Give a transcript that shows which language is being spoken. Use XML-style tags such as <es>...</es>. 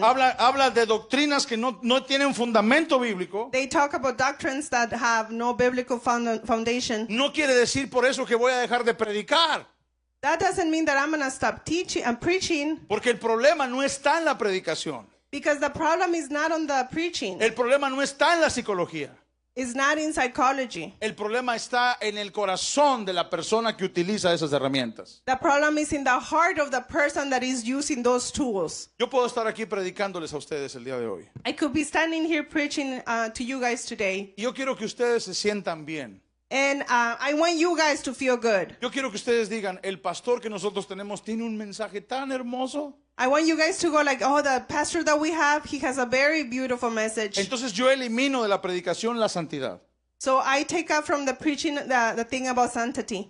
<es>Habla de doctrinas que no tienen fundamento bíblico.</es> <en>They talk about doctrines that have no biblical foundation.</en> <es>No quiere decir por eso que voy a dejar de predicar,</es> <en>That doesn't mean that I'm going to stop teaching and preaching,</en> <es>porque el problema no está en la predicación.</es> <en>because the problem is not on the preaching.</en> <es>El problema no está en la psicología.</es> <en>It's not in psychology.</en> <es>El problema está en el corazón de la persona que utiliza esas herramientas.</es> <en>The problem is in the heart of the person that is using those tools.</en> <es>Yo puedo estar aquí predicándoles a ustedes el día de hoy.</es> <en>I could be standing here preaching to you guys today,</en> <es>Y yo quiero que ustedes se sientan bien.</es> <en>and I want you guys to feel good.</en> <es>Yo quiero que ustedes digan, el pastor que nosotros tenemos tiene un mensaje tan hermoso.</es> <en>I want you guys to go like, oh, the pastor that we have, he has a very beautiful message.</en> <es>Entonces yo elimino de la predicación la santidad.</es> <en>So I take out from the preaching the thing about sanctity.</en>